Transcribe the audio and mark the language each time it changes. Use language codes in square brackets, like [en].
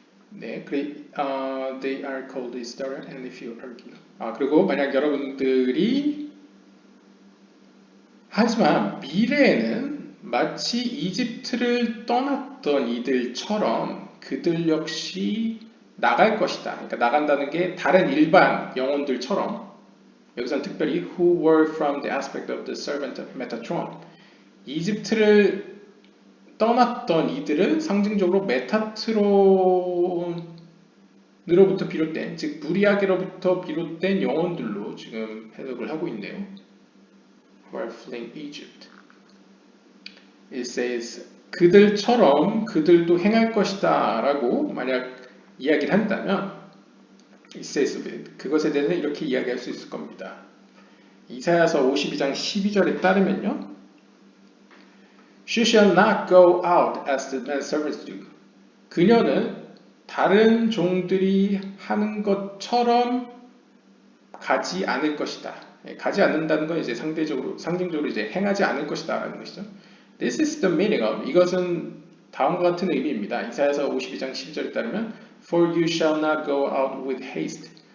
[en] 네, they are called Israel and if you argue. [ko] 그리고 만약 여러분들이 하지만 미래에는 마치 이집트를 떠났던 이들처럼 그들 역시 나갈 것이다. 그러니까 나간다는 게 다른 일반 영혼들처럼 여기서는 특별히 [en] who were from the aspect of the servant of Metatron [ko] 이집트를 떠났던 이들은 상징적으로 메타트론으로부터 비롯된 즉 무리아게로부터 비롯된 영혼들로 지금 해석을 하고 있네요. [en] who are fleeing Egypt. It says [ko] 그들처럼 그들도 행할 것이다 라고 만약 이야기를 한다면 It says 그것에 대해서 이렇게 이야기할 수 있을 겁니다. 이사야서 52장 12절에 따르면요. [en] She shall not go out as the manservants do. [ko] 그녀는 다른 종들이 하는 것처럼 가지 않을 것이다. 가지 않는다는 건 이제 상징적으로 이제 행하지 않을 것이다 라는 것이죠. [en] This is the meaning of [ko] 이것은 다음과 같은 의미입니다. 이사야서 52장 12절에 따르면 [en] For you shall not go out with haste.